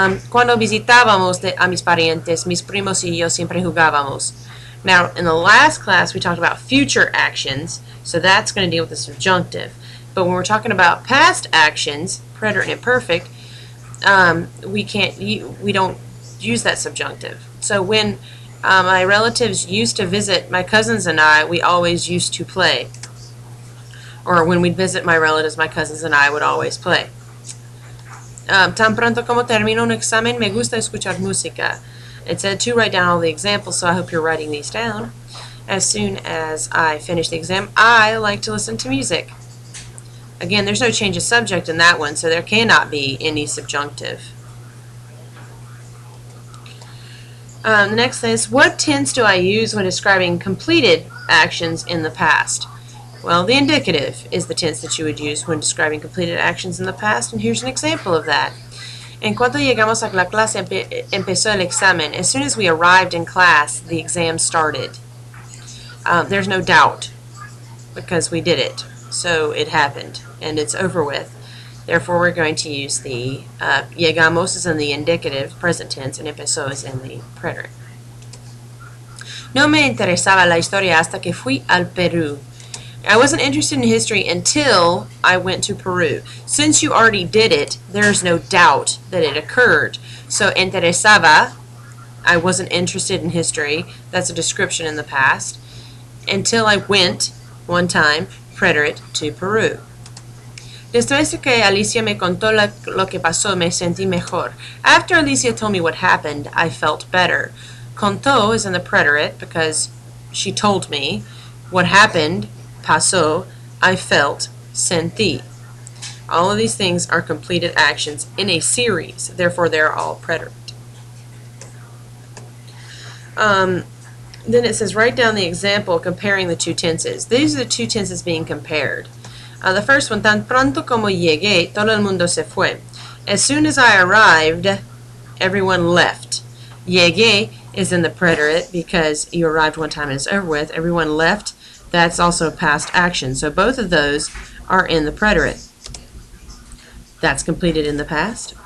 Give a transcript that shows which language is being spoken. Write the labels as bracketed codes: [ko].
[es] Cuando visitábamos a mis parientes, mis primos y yo siempre jugábamos. [en] Now, in the last class, we talked about future actions, so that's going to deal with the subjunctive. But when we're talking about past actions, preterite and imperfect, we don't use that subjunctive. So when my relatives used to visit my cousins and I, we always used to play. Or when we'd visit my relatives, my cousins and I would always play. [es] Tan pronto como termino un examen, me gusta escuchar música. [en] It said to write down all the examples, so I hope you're writing these down. As soon as I finish the exam, I like to listen to music. Again, there's no change of subject in that one, so there cannot be any subjunctive. The next thing is, what tense do I use when describing completed actions in the past? Well, the indicative is the tense that you would use when describing completed actions in the past, and here's an example of that. [es] En cuanto llegamos a la clase, empezó el examen. [en] As soon as we arrived in class, the exam started. There's no doubt, because we did it. So it happened, and it's over with. Therefore, we're going to use the llegamos is in the indicative, present tense, and empezó is in the preterite. [es] No me interesaba la historia hasta que fui al Perú. [en] I wasn't interested in history until I went to Peru. Since you already did it, there's no doubt that it occurred. So, interesaba, I wasn't interested in history. That's a description in the past. Until I went, one time, preterite, to Peru. [es] Después que Alicia me contó lo que pasó, me sentí mejor. [en] After Alicia told me what happened, I felt better. Contó is in the preterite because she told me what happened. Pasó, I felt, sentí. All of these things are completed actions in a series, therefore they're all preterite. Then it says, write down the example comparing the two tenses. These are the two tenses being compared. The first one, [es] tan pronto como llegué, todo el mundo se fue. [en] As soon as I arrived, everyone left. Llegué is in the preterite because you arrived one time and it's over with. Everyone left. That's also past action. So both of those are in the preterite. That's completed in the past.